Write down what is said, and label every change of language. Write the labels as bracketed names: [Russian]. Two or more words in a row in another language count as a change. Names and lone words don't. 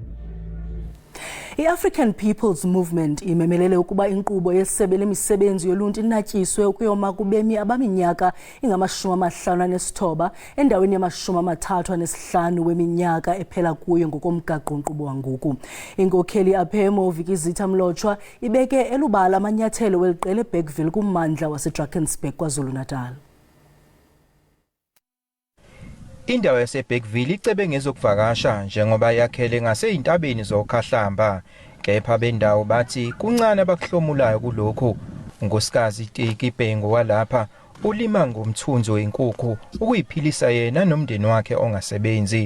[Xhosa] I-African People's Movement imemelele ukuba inkqubo yesebe lemisebenzi yoluntu inatyiswe ukuyoma kubemi abaminyaka ingama-59 endaweni yama-35 weminyaka ephela kuyo ngokomgaqo-nkqubo wangoku. Inkokheli aphemo Vikizitha Mlotshwa ibeke elubala amanyathelo weliqela eBergville kummandla waseDrakensberg KwaZulu-Natal. [Zulu] Indawo yaseBergville icebe ngezokuvakasha njengoba yakhele ngaseyintabeni zokhahlamba. Kepha bendawo bathi kuncane abakuhlomulayo kulokho. Unkosikazi Tiki Bhengu walapha ulima ngomthunzo wenkukhu ukuyiphilisa yena nomndeni wakhe ongasebenzi.